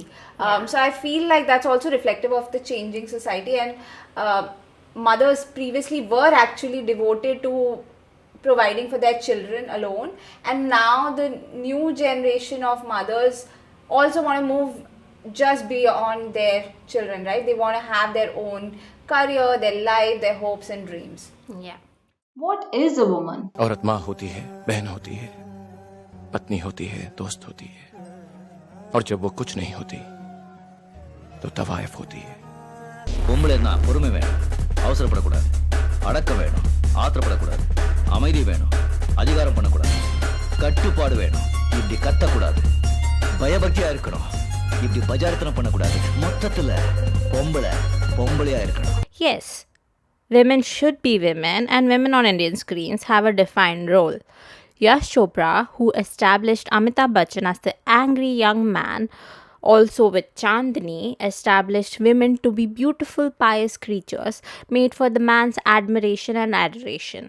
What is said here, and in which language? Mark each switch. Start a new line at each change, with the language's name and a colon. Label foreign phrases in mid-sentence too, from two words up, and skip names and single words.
English: So I feel like that's also reflective of the changing society, and mothers previously were actually devoted to providing for their children alone, and now the new generation of mothers also want to move just beyond their children, right? They want to have their own career, their life, their hopes and dreams. Yeah. What is a woman?
Hindi: औरत माँ होती है, बहन होती है, पत्नी होती है, दोस्त होती है, और जब वो कुछ नहीं होती तो तवायफ होती है.
Tamil: பொம்பளைன்னா பொறுமை வேணும், அவசரப்படக்கூடாது, அடக்கம் வேணும், ஆத்திரப்படக்கூடாது, அமைதி வேணும், அதிகாரம் பண்ணக்கூடாது, கட்டுப்பாடு வேணும், இப்படி கத்தக்கூடாது, பயபக்தியா இருக்கணும், இப்படி பஜாரத்தனம் பண்ணக்கூடாது, மொத்தத்துல பொம்பளை பொம்பளையா இருக்கணும்.
English: Yes, women should be women, and women on Indian screens have a defined role. Yash Chopra, who established Amitabh Bachchan as the angry young man, also with Chandni, established women to be beautiful, pious creatures made for the man's admiration and adoration.